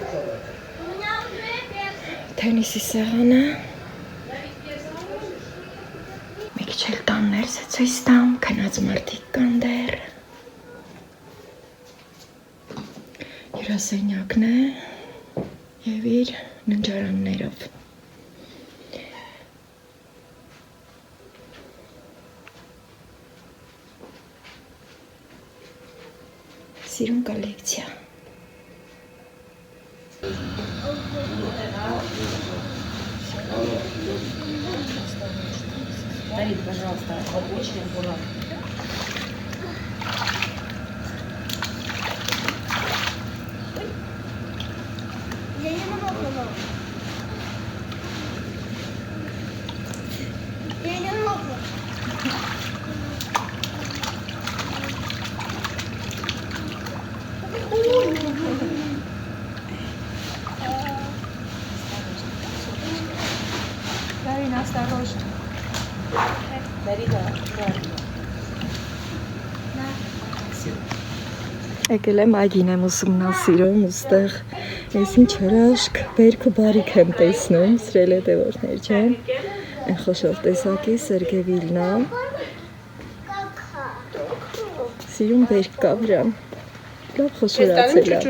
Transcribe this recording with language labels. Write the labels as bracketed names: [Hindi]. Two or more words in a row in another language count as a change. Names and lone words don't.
[Armenian] Թենիսի սեղանը։ Մի քիչ էլ տան ներսը ցույց տամ, քնած մարդիկ կան դեռ։ Հյուրասենյակն է եւ իր ննջարաններով։ Սիրուն կոլեկցիա։ [Russian] Давид, пожалуйста, очень аккуратно. Я не могу, мама. Я не могу. Дарина, осторожно. [Armenian] Եկել եմ այգին եմ ուսումնասիրում, ուստեղ ես ինչ հրաշք, բերք ու բարիք եմ տեսնում, սրել հետևորդներ ջան, այն խոշոր տեսակի Սերգևիլնա, սիրուն բերք կա վրան, լավ խոշորացել է։